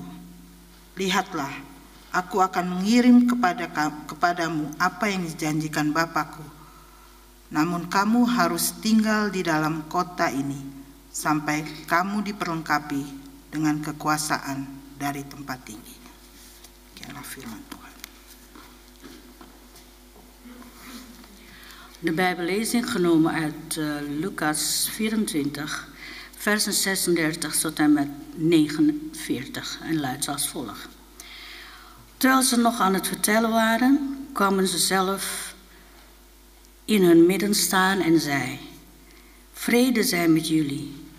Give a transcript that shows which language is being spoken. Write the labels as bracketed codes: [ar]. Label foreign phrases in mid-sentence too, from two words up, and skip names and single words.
[id] Lihatlah, aku akan mengirim kepadamu apa yang dijanjikan Bapakku. Namun kamu harus tinggal di dalam kota ini sampai kamu diperlengkapi dengan kekuasaan dari tempat tinggi." Demikianlah firman Tuhan. [nl] De Bijbellezing genomen uit Lucas 24, versen 36 tot en met 49 en luidt als volgt. Terwijl ze nog aan het vertellen waren, kwamen ze zelf in hun midden staan en zei: "Vrede zij met jullie."